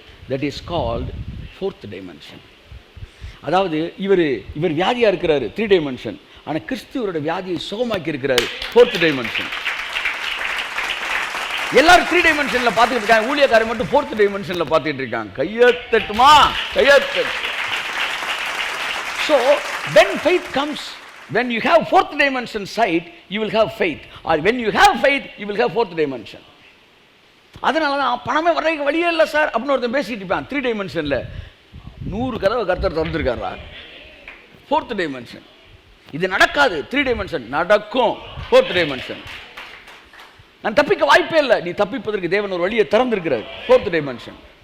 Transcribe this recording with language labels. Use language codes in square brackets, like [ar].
[en] That is called 4th dimension. [ta] அதாவது இவர் வியாதியாக இருக்கிறாரு 3 டைமென்ஷன். ஆனால் கிறிஸ்துவரோட வியாதியை சுகமாக்கி இருக்கிறாரு 4th டைமென்ஷன். எல்லாரும் 3 டைமென்ஷனில் பார்த்துட்டு இருக்காங்க, ஊழியக்காரர் மட்டும் 4th டைமென்ஷனில் பார்த்துட்டு இருக்காங்க. கையெழுத்துமா கையெழுத்து. [en] So when faith comes when you have fourth dimension sight, you will have faith, or when you have faith, you will have fourth dimension. [ta] அதனால தான் பணமே வர்றதுக்கு வழியே இல்லை சார் அப்படின்னு ஒருத்தன் பேசிட்டு இருப்பான். 3 டைமென்ஷனில் 100 கதவை கர்த்தர் திறந்துருக்காரா? 4th dimension. இது நடக்காது. 3 டைமென்ஷன் நடக்கும். 4th dimension. நான் தப்பிக்க வாய்ப்பே இல்லை. நீ தப்பிப்பதற்கு தேவன் ஒரு வழியை திறந்திருக்கிறார். 4th dimension.